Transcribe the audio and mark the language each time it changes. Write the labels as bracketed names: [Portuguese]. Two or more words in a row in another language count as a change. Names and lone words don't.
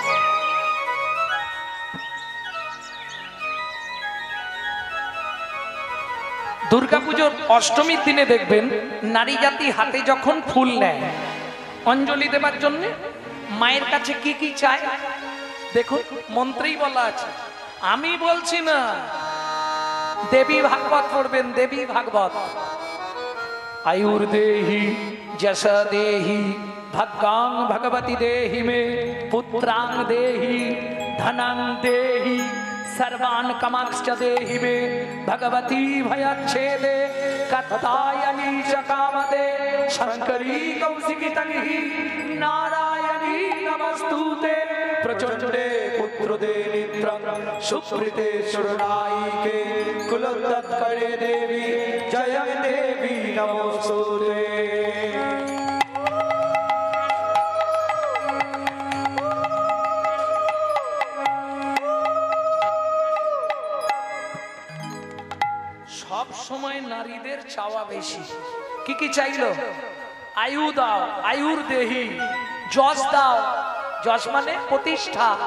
[Bangla] দুর্গাপুজোর অষ্টমীর দিনে দেখবেন নারী জাতি হাতে যখন ফুল নেয় অঞ্জলি দেবার জন্য, মায়ের কাছে কি কি চায় দেখুন, মন্ত্রেই বলা আছে, আমি বলছি না। দেবী ভাগবত পড়বেন, দেবী ভাগবত। [Sanskrit] আয়ুর দেহি যশ দেহি ভাগ্যাং ভগবতী দেহি মে পুত্রাং দেহি ধনাং দেহি सर्वान् कामांश्च देहि मे भगवती भयच्छेदे कत्तायनी च कामदे शंकरी कौशिकी तंहि नारायणी नमस्तुते प्रचंडे पुत्रदे नित्रं सुप्रीते शरणायिके कुलोत्तरे देवी जय देवी नमोस्तुते। [Bangla] সব সময় নারীদের চাওয়া বেশি। কি কি চাইলো? আয়ু দাও, [Sanskrit] আয়ুর দেহি, [Bangla] যশ দাও, যশ মানে প্রতিষ্ঠা।